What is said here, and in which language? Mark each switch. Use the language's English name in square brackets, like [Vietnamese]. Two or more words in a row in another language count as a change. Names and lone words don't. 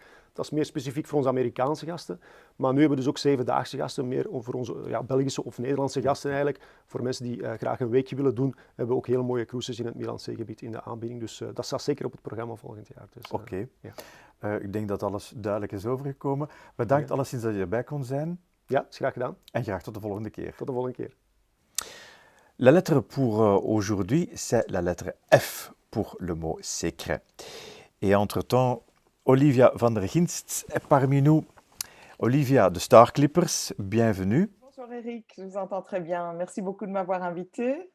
[Dutch] Dat is meer specifiek voor onze Amerikaanse gasten. Maar nu hebben we dus ook 7-daagse gasten, meer voor onze Belgische of Nederlandse gasten eigenlijk. Voor mensen die graag een weekje willen doen, hebben we ook hele mooie cruises in het Middellandse zeegebied in de aanbieding. Dus dat staat zeker op het programma volgend jaar. Dus, Oké. Ik denk dat alles duidelijk is overgekomen. Bedankt alleszins dat je erbij kon zijn. Ja, is graag gedaan. En graag tot de volgende keer. Tot de volgende keer. [French] La lettre pour aujourd'hui, c'est la lettre F pour le mot secret. Et entre-temps, Olivia van der Ginst est parmi nous. Olivia de Star Clippers, bienvenue. Bonjour Eric, je vous entends très bien. Merci beaucoup de m'avoir invité.